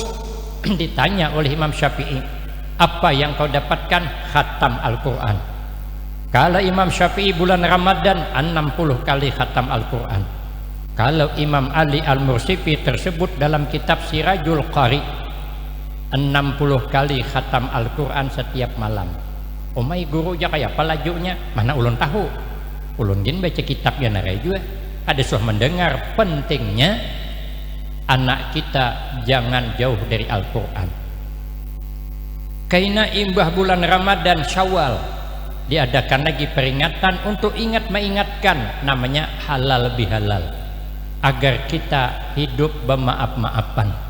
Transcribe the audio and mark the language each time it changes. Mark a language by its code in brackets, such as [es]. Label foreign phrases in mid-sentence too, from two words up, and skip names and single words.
[id] Ditanya oleh Imam Syafi'i, apa yang kau dapatkan? Khatam Al-Quran. Kalau Imam Syafi'i bulan Ramadan 60 kali khatam Al-Quran. Kalau Imam Ali Al-Mursifi tersebut dalam kitab Sirajul Qari 60 kali khatam Al-Quran setiap malam. [bjn] Omai guru aja kayak apa lajunya, mana ulun tahu. Ulun gin baca kitabnya narai juga. [id] Ada suah mendengar pentingnya anak kita jangan jauh dari Al-Quran. Karena imbah bulan Ramadan Syawal diadakan lagi peringatan untuk mengingatkan namanya halal bihalal, agar kita hidup bermaaf-maafan.